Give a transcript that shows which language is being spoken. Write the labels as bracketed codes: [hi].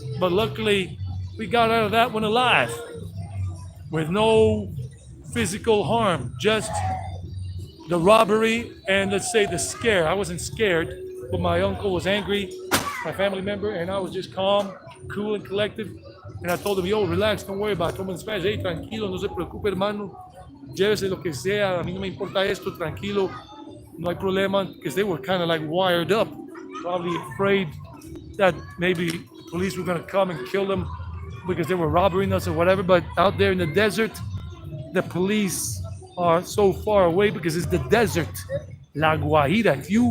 [en] But luckily, we got out of that one alive with no physical harm, just the robbery and let's say the scare. I wasn't scared, but my uncle was angry, my family member, and I was just calm, cool, and collected. And I told him, yo, relax, don't worry about it. I told him in Spanish, hey, [es] tranquilo, no se preocupe, hermano. Llévese lo que sea, a mí no me importa esto, tranquilo, no hay problema. [en] Because they were kind of like wired up, probably afraid that maybe police were going to come and kill them because they were robbing us or whatever. But out there in the desert, the police are so far away because it's the desert. La Guajira.